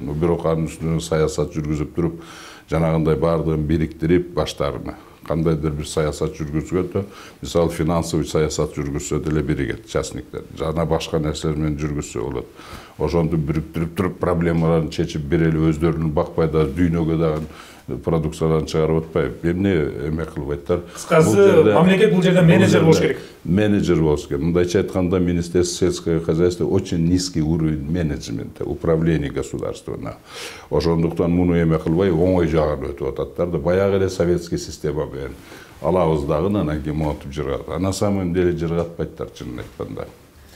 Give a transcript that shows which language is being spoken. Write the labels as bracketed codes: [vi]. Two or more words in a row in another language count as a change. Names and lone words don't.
[ky] Бирок анын үстүнө саясат жүргүзүп туруп, жанагындай бардыгын бириктирип баштарына кандайдыр бир саясат жүргүзгөндө, мисалы финансовый саясат жүргүзсө деле биригет частниктер. Жана башка нерселер менен жүргүзсө болот. Ошонду бириктирип туруп проблемаларын чечип берели, өздөрүн бакпай да дүйнөгө дагы продукцияларын чыгарып атпайбы. Эмне эме кылбайттар. Кыскасы мамлекет бул жерде менеджер болуш керек. Менеджер болуш керек. Мындайча айтканда [ru] Министерство сельского хозяйства очень низкий уровень менеджмента, управления государством. [ky] Ошондуктан муну эме кылбай оңой жагын өтүп ататтар да. Баягы эле советский система менен алабыз дагы анан кийин монтип жыргат. [ru] На самом деле [ky] жыргатпайттар чынын айтканда.